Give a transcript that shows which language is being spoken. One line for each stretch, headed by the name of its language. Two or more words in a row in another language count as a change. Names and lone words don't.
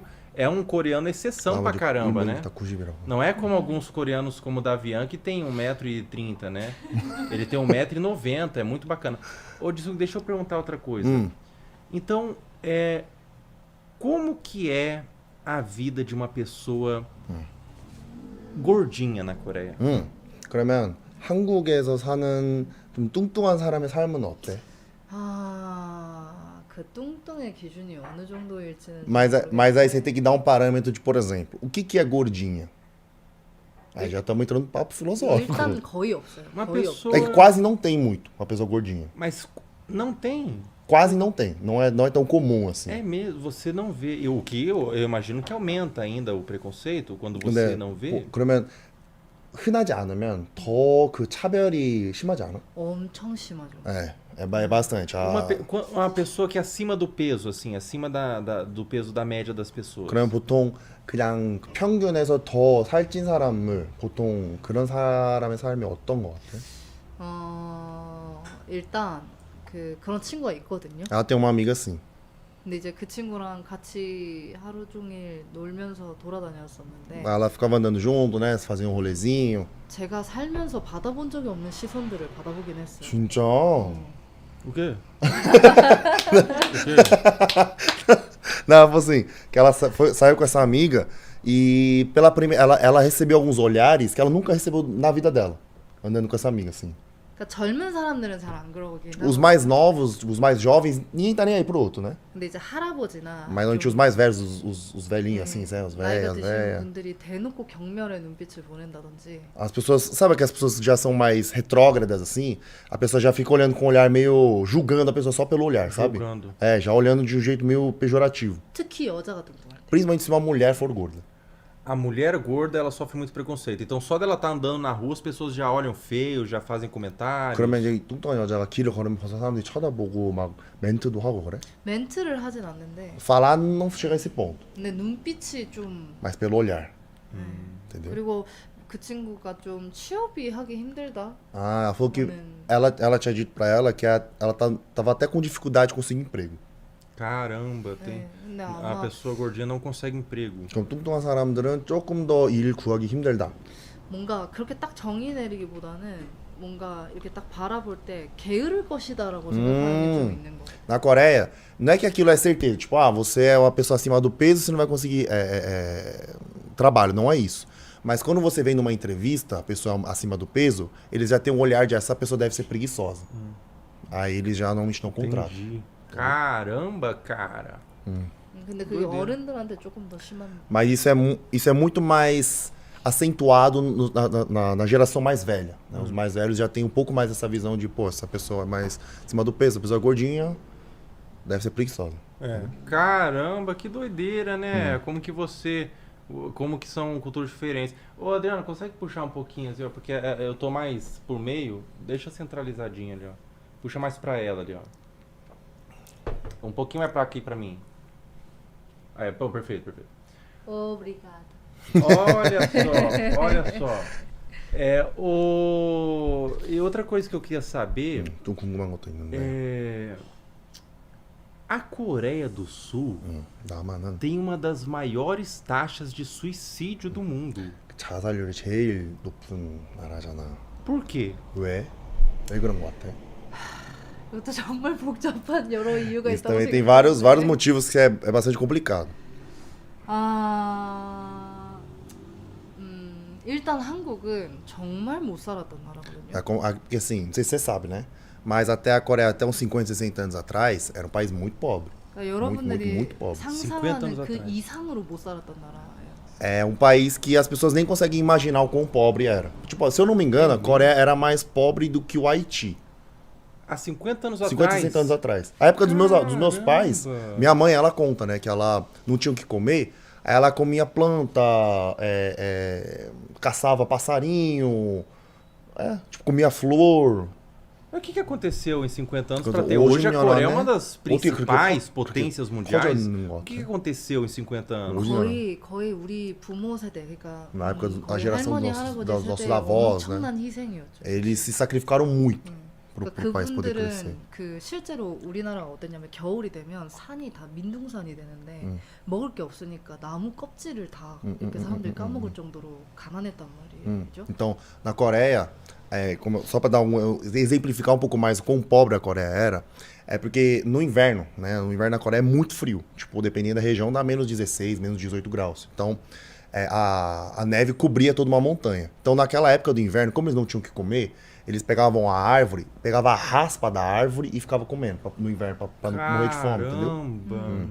Portuguese: É um coreano exceção pra caramba, né? Não é como alguns coreanos como o Davian, que tem 1,30 m, né? Ele tem 1,90 m, é muito bacana. Ô, Jisuke, deixa eu perguntar outra coisa. Então, como que é a vida de uma pessoa gordinha na Coreia?
Korean: 그러면 한국에서 사는 좀 뚱뚱한 사람의 삶은 어때? 그 뚱뚱의 기준이 어느 정도일지는
Portuguese: Mas aí você tem que dar um parâmetro de, por exemplo, o que é gordinha? Aí já estamos entrando no papo filosófico.
Korean: 일단 거의 없어요.
Portuguese: Uma
Korean: 거의
Portuguese: pessoa... É que quase não tem muito uma pessoa gordinha. Mas não tem. Quase não tem. Não é tão comum assim. É mesmo, você não vê. O que eu imagino que aumenta ainda o preconceito quando você não vê.
Korean: 그러면 흔하지 않으면 더 그 차별이 심하지 않아? 엄청 심하죠.
Portuguese: É bastante. Uma pessoa que é acima do peso, assim, acima do peso da média das pessoas.
Korean: 그러면 보통 그냥 평균에서 더 살찐 사람을 보통 그런 사람의 삶이 어떤 것 같아? 일단 그런 친구가 있거든요.
Portuguese: Ela tem uma amiga assim.
Korean: 근데 이제 그 친구랑 같이 하루 종일 놀면서 돌아다녔었는데
Portuguese: Ela ficava andando junto, né? Fazia um rolezinho.
Korean: 제가 살면서 받아본 적이 없는 시선들을 받아보긴 했어요. 진짜?
Portuguese: O quê? Não, ela falou assim, que ela saiu com essa amiga e pela primeira, ela recebeu alguns olhares que ela nunca recebeu na vida dela, andando com essa amiga, assim.
Korean: 그러니까 젊은 사람들은 잘 안 그러긴
Portuguese: Os
Korean: 하고
Portuguese: mais novos, os mais jovens, ninguém tá nem aí pro outro, né?
Korean: 근데 이제 할아버지나
Portuguese: Mas não tinha os mais velhos, os velhinhos, assim, né? Os
Korean: 나이가
Portuguese: velhos,
Korean: 드신
Portuguese: velhas.
Korean: 분들이 대놓고 경멸의 눈빛을 보낸다든지
Portuguese: As pessoas, sabe que as pessoas que já são mais retrógradas, assim, a pessoa já fica olhando com um olhar meio, julgando a pessoa só pelo olhar, sabe? Julgando. É, já olhando de um jeito meio pejorativo.
Korean: 특히 여자 같은 경우에
Portuguese: Principalmente se uma mulher for gorda. A mulher gorda, ela sofre muito preconceito. Então, só dela estar andando na rua, as pessoas já olham feio, já fazem comentários.
Korean: 그러면 이제 뚱뚱한 여자가 길을 걸으면서 사람들이 쳐다보고 막 멘트도 하고 그래? 멘트를 하진 않는데
Portuguese: Falar não chega a esse ponto,
Korean: 근데 눈빛이 좀
Portuguese: mas pelo olhar. Entendeu?
Korean: 그리고 그 친구가 좀 취업이 하기 힘들다.
Portuguese: Ah, ela falou que
Korean: 저는
Portuguese: ela tinha dito pra ela que ela tava até com dificuldade de conseguir emprego. Caramba, tem.
Korean: 네, 근데
Portuguese: A
Korean: 아마
Portuguese: pessoa gordinha não consegue emprego.
Korean: 그럼 뚱뚱한 사람들은 조금 더 일 구하기 힘들다. 뭔가 그렇게 딱 정의 내리기보다는 뭔가 이렇게 딱 바라볼 때 게으를 것이다라고 생각하는 게 좀 있는 거.
Portuguese: Na Coreia, não é que aquilo é certeza. Tipo, ah, você é uma pessoa acima do peso, você não vai conseguir trabalho. Não é isso. Mas quando você vem numa entrevista, a pessoa acima do peso, eles já têm um olhar de essa pessoa deve ser preguiçosa. Aí eles já não estão contrato. Entendi. Caramba, cara.
Korean: 근데 그게
Portuguese: doideira.
Korean: 어른들한테 조금 더 심한.
Portuguese: Mas isso é muito mais acentuado na geração mais velha. Né? Os mais velhos já têm um pouco mais essa visão de, pô, essa pessoa é mais acima do peso, a pessoa é gordinha, deve ser preguiçosa. É. Caramba, que doideira, né? Como que são culturas diferentes. Ô, Adriano, consegue puxar um pouquinho assim, ó? Porque eu tô mais por meio. Deixa centralizadinho ali, ó. Puxa mais pra ela ali, ó. Um pouquinho mais pra aqui pra mim. Aí, pô, perfeito. Obrigada. Olha só. E outra coisa que eu queria saber
Korean: 좀 궁금한 것도 있는데.
Portuguese: A Coreia do Sul
Korean: 남한은
Portuguese: tem uma das maiores taxas de suicídio do mundo.
Korean: 자살률이 제일 높은 나라잖아.
Portuguese: Por quê?
Korean: 왜? 왜 그런 것 같아? 이것도 정말 복잡한 여러 이유가
Portuguese: Isso
Korean: 있다고
Portuguese: também tem
Korean: 생각하는데.
Portuguese: vários motivos que é bastante complicado.
Korean: 일단 한국은 정말 못 살았던 나라거든요.
Portuguese: Porque assim, não sei se você sabe, né? Mas até a Coreia, até uns 50, 60 anos atrás, era um país muito pobre.
Korean: 그러니까 여러분들이
Portuguese: muito pobre. 50
Korean: 상상하는
Portuguese: anos
Korean: 그
Portuguese: atrás.
Korean: 이상으로 못 살았던 나라예요.
Portuguese: É um país que as pessoas nem conseguem imaginar o quão pobre era. Tipo, se eu não me engano, a Coreia era mais pobre do que o Haiti. Há 50 anos 50, atrás. 60 anos atrás. A época dos meus pais, Caramba. minha mãe, ela conta, né? Que ela não tinha o que comer, aí ela comia planta, caçava passarinho, tipo, comia flor. Mas o que aconteceu em 50 anos Porque para ter? hoje Hoje a minha Coreia é né? uma das principais potências mundiais. O que aconteceu em 50 anos? Hoje
Korean: 거의 우리 부모 세대, 그러니까
Portuguese: Na época a
Korean: 거의
Portuguese: geração
Korean: 할머니,
Portuguese: dos
Korean: 할아버지
Portuguese: nossos
Korean: 세대의
Portuguese: avós, né?
Korean: 엄청난 희생이었죠.
Portuguese: Eles se sacrificaram muito pro
Korean: 그러니까
Portuguese: país poder crescer.
Korean: 그분들은 그 실제로 우리나라가 어땠냐면 겨울이 되면 산이 다 민둥산이 되는데 먹을 게 없으니까 나무 껍질을 다 이렇게 사람들이 까먹을 정도로 가난했단 말이죠.
Portuguese: Então, na Coreia, só para exemplificar um pouco mais o quão pobre a Coreia era, é porque no inverno, né? No inverno na Coreia é muito frio. Tipo, dependendo da região, dá menos 16, menos 18 graus. Então, a neve cobria toda uma montanha. Então, naquela época do inverno, como eles não tinham o que comer, eles pegavam a árvore, pegavam a raspa da árvore e ficavam comendo no inverno, pra não morrer de fome, entendeu?